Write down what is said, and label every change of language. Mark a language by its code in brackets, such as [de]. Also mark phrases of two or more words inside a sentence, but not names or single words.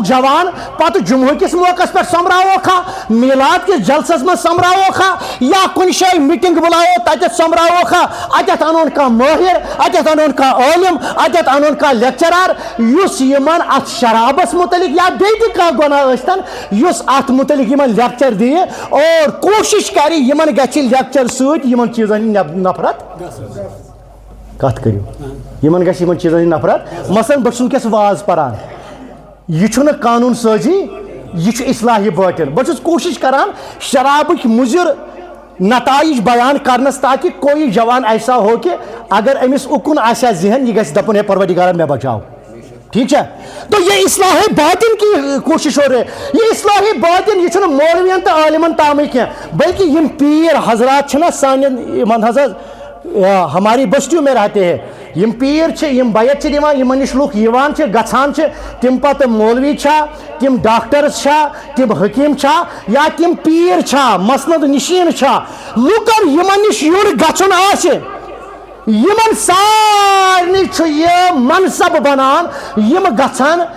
[ks] جوان پتہ جمعہ کس موقع پہ سمراو کھا میلاد کس جلسس من سمراو کھا یا کن جائے میٹنگ بلاو تت سمراو کھا اتت انون کا ماہر اتت انون کا عالم اتت انون کا لیکچرر یس یمن ات شرابس متعلق یا بیٹی کا گناہ اشتن یس ات متعلق یمن لیکچر دی اور کوشش کری یمن گچھ لیکچر سوت یمن چیزن نفرت کت کرو یمن گژھِ یمن چیزن نفرت مثلا بہ چھُس وٕنکٮ۪س واز پران یہ چھُنہٕ قانون سازی یہ چھُ اصلاح باطن بہ چھُس کوشش کران شرابک مضر نتائج بیان کرنس تاکہ [ur] کوئی جوان ایسا ہو کہ اگر [ks] امس اکن آسیا ذہن یہ گژھِ دپن [ur] ہے پروردگارا میں بچاؤ. ٹھیک ہے تو یہ اصلاح باطن کی کوشش ہو رہی ہے. [ks] یہ اصلاح باطن یہ چھُنہٕ مولوین تو عالمن تامٕے کینٛہہ بلکہ یم پیر حضرات چھِنہ سانٮ۪ن حضرت [ur] ہماری بستیوں میں رہتے ہیں [ks] یم پیر چھ یم بیعت چھ دِوان یمن نش لوک یوان چھ گژھان چھ تم پتہ مولوی چھا تم ڈاکٹرس چھا تم حکیم چھا یا تم پیر چھا مسند نشین چھا لوکن یمن نش یور گژھن آسہِ یمن سارنی چھ یہ منصب بنان یم گژھن